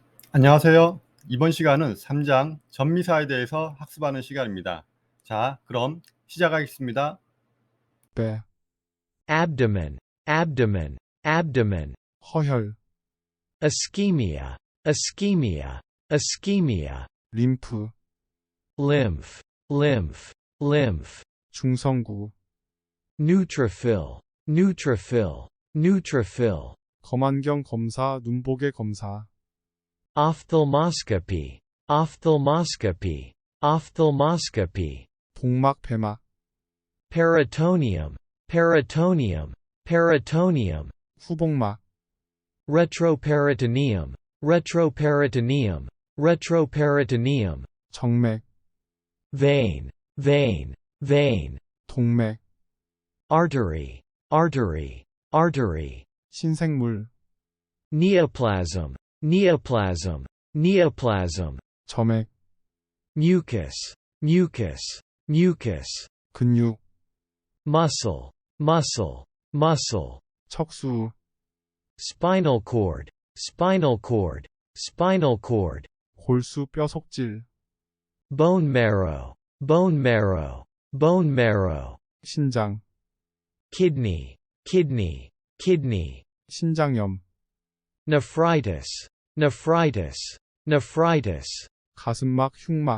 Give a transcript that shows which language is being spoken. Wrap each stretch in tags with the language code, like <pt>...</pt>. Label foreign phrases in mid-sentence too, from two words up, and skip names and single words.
<ko>안녕하세요. 이번 시간은 3장 전미사에 대해서 학습하는 시간입니다. 자, 그럼 시작하겠습니다. 배,</ko> <en>abdomen, abdomen, abdomen,</en> <ko>허혈,</ko> <en>ischemia, ischemia, ischemia,</en> <ko>림프,</ko> <en>lymph, lymph, lymph,</en> <ko>중성구,</ko> <en>neutrophil, neutrophil, neutrophil,</en> <ko>검안경 검사, 눈보게 검사,</ko> <en>ophthalmoscopy, ophthalmoscopy, ophthalmoscopy,</en> <ko>복막, 배막,</ko> <en>peritoneum, peritoneum, peritoneum,</en> <ko>후복막,</ko> <en>retroperitoneum, retroperitoneum, retroperitoneum,</en> <ko>정맥,</ko> <en>vein, vein, vein,</en> <ko>동맥,</ko> <en>artery, artery, artery,</en> <ko>신생물,</ko> <en>neoplasm, neoplasm, neoplasm,</en> <ko>점액,</ko> <en>mucus, mucus, mucus,</en> <ko>근육,</ko> <en>muscle, muscle, muscle,</en> <ko>척수,</ko> <en>spinal cord, spinal cord, spinal cord,</en> <ko>골수, 뼈속질,</ko> <en>bone marrow, bone marrow, bone marrow,</en> <ko>신장,</ko> <en>kidney, kidney, kidney,</en> <ko>신장염,</ko> <en>nephritis, nephritis, nephritis,</en> <ko>가슴막, 흉막,</ko>